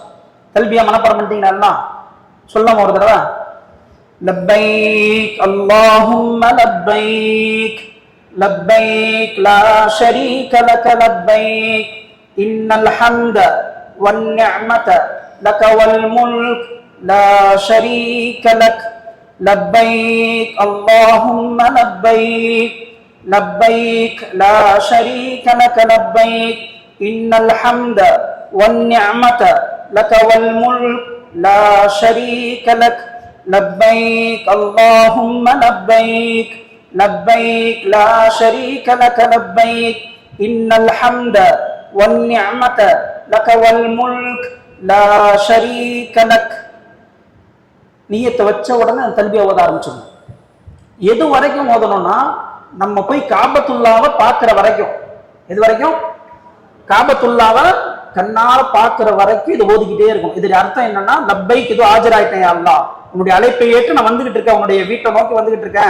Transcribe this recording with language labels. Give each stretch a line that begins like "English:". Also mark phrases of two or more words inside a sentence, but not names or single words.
Tamil: தல்பியா மனப்பாடம் பண்ணிட்டீங்கன்னா சொல்லாம ஒரு தடவை,
Arabic: لبيك اللهم لبيك لبيك لا شريك لك لبيك إن الحمد والنعمة لك والملك لا شريك لك لبيك اللهم لبيك لبيك لا شريك لك لبيك إن الحمد والنعمة لك والملك لا شريك لك لبيك اللهم لبيك لبيك لا شريك لك لبيك إن الحمد والنعمة لك والملك لا شريك لك.
Tamil: நியத்தை வச்ச உடனே தல்பியா ஓத ஆரம்பிச்சிடணும். எது வரைக்கும் ஓதணும்னா நம்ம போய் காபத்துல்லாவை பார்க்கிற வரைக்கும். எது வரைக்கும்? காபத்துல்லாவை கண்ணால பார்க்கிற வரைக்கும் இது ஓதிக்கிட்டே இருக்கும். இது அர்த்தம் என்னன்னா, லப்பைக்கு இது ஆஜராயிட்டேன் அல்லாஹ், உன்னுடைய அழைப்பை ஏற்று நான் வந்துகிட்டு இருக்கேன், உன்னுடைய வீட்டை நோக்கி வந்துகிட்டு இருக்கேன்.